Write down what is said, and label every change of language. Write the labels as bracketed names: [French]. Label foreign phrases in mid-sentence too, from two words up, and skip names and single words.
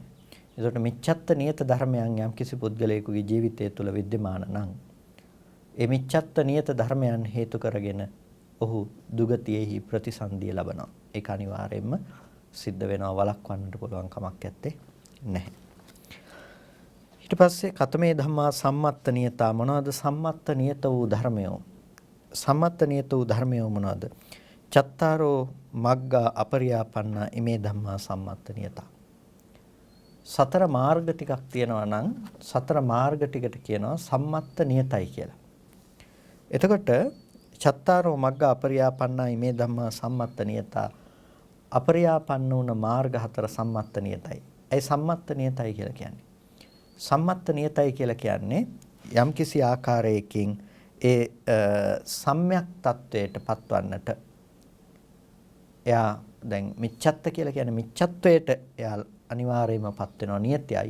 [Sinhala] ඒකට මිච්ඡත්ත නියත ධර්මයන් යම් කිසි පුද්ගලයෙකුගේ ජීවිතය තුළ विद्यमान නම් ඒ මිච්ඡත්ත නියත ධර්මයන් හේතු කරගෙන ඔහු දුගතියෙහි ප්‍රතිසන්දිය ලබනවා. ඒක අනිවාර්යයෙන්ම සිද්ධ වෙනවා, වළක්වන්නට පුළුවන් කමක් නැත්තේ නැහැ. ඊට පස්සේ [Pali] කතමේ ධම්මා සම්මත්ත නියතා. [Sinhala] මොනවාද සම්මත්ත නියත වූ ධර්මයෝ? සම්මත්ත නියත වූ ධර්මයෝ මොනවාද? [Pali] චත්තාරෝ මග්ගා අපරියාපන්නා ඉමේ ධම්මා සම්මත්ත නියතා. [Sinhala] සතර මාර්ග ටිකක් තියෙනවා නම් සතර මාර්ග ටිකට කියනවා සම්මත්ත නියතයි කියලා. [Pali] එතකොට චත්තාරෝ මග්ගා අපරියාපන්නා ඉමේ ධම්මා සම්මත්ත නියතා. [Sinhala] අපරියාපන්න වුණ මාර්ග හතර සම්මත්ත නියතයි. ඒ සම්මත්ත නියතයි කියලා කියන්නේ. සම්මත්ත නියතයි කියලා කියන්නේ යම්කිසි ආකාරයකින් ඒ සම්‍යක් තත්වයට පත්වන්නට එයා දැන් මිච්ඡත්ත කියලා කියන්නේ මිච්ඡත්වයට එයා අනිවාර්යයෙන්ම පත් වෙනවා, නියතයයි.